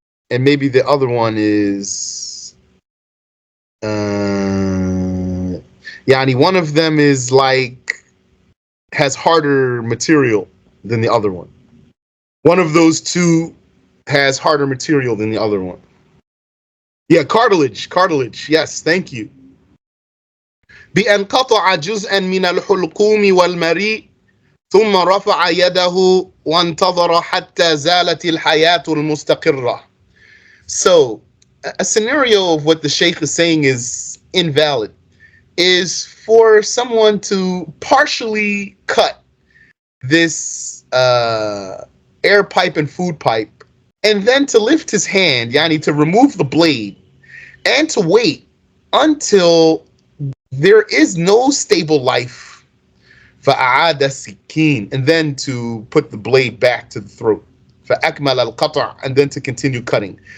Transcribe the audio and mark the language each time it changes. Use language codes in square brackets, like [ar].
[en] And maybe the other one is, yani one of them is like, has harder material than the other one. One of those two has harder material than the other one. Yeah, cartilage, yes, thank you. [ar] بأن قطع جزءا من الحلقوم والمريء ثم رفع يده وانتظر حتى زالت الحياة المستقرة. [en] So, a scenario of what the Sheikh is saying is invalid, is for someone to partially cut this air pipe and food pipe, and then to lift his hand, yani to remove the blade, and to wait until there is no stable life, [ar] فأعاد السكين, [en] and then to put the blade back to the throat, [ar] فأكمل القطع, [en] and then to continue cutting.